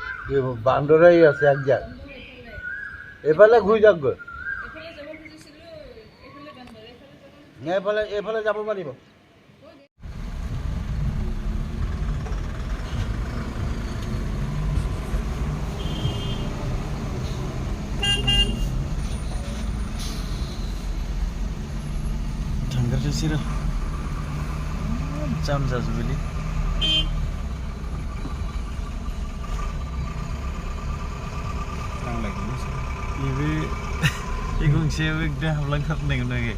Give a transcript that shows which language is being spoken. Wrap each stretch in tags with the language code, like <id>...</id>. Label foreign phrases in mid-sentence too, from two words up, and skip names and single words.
<as>বান্দৰাই আছে একজাক এইফালে ঘূৰি যাওক গৈ এইফালে যাব পাৰিব</as> <brx>थांग्रोनोसै र' जाम जाजोबोलै बे गंसेयाव एकदम हाबलांथारनांगौ नागै</brx>